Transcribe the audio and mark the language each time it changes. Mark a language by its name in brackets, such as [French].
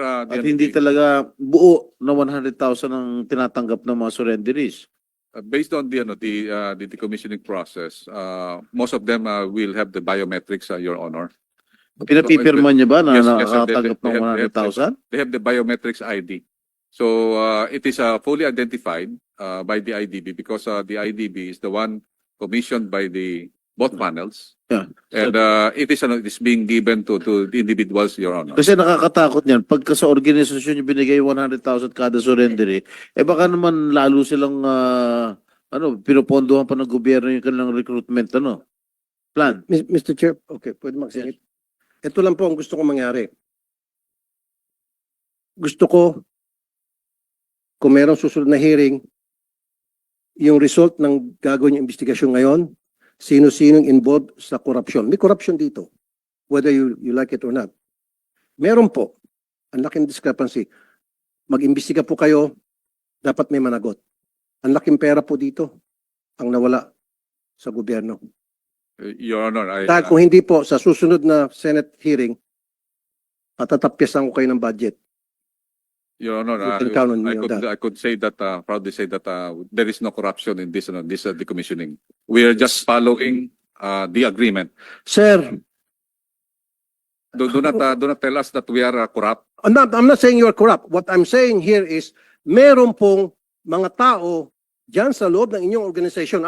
[Filipino] At hindi talaga buo na 100,000 ang tinatanggap ng mga surrenderies. [English] based on the decommissioning process, most of them will have the biometrics, Your Honor. [Filipino] Pinapipirma niya ba na [English] Yes, yes, sir. [Filipino] nakatanggap ng [English] They have [Filipino] 100,000? [English] They have the biometrics ID. So it is fully identified by the IDB because the IDB is the one commissioned by the both panels. Yeah. And it is being given to the individuals, Your Honor. [Filipino] Kasi nakakatakot niyan. Pagka sa organisasyon yung binigay 100,000 kada surrender, baka naman lalo silang pinupondohan pa ng gobyerno yung kanilang recruitment plan. Mr. Chair, okay, pwede magsingit. Ito lang po ang gusto kong mangyari. Gusto ko, kung merong susunod na hearing, yung result ng gagawin yung investigasyon ngayon, sino-sinong involved sa korupsyon. May korupsyon dito, [English] whether you like it or not. [Filipino] Meron po, ang laking discrepancy. Mag-imbestiga po kayo, dapat may managot. Ang laking pera po dito, ang nawala sa gobyerno. [English] Your Honor, [Filipino] Dahil kung hindi po, sa susunod na Senate hearing, patatapyasan ko kayo ng budget. [English] Your Honor, You can count on me on that. I could say that, proudly say that there is no corruption in this decommissioning. We are just following the agreement. Sir, Do not tell us that we are corrupt. I'm not saying you are corrupt. What I'm saying here is, [Filipino] meron pong mga tao dyan sa loob ng inyong organization.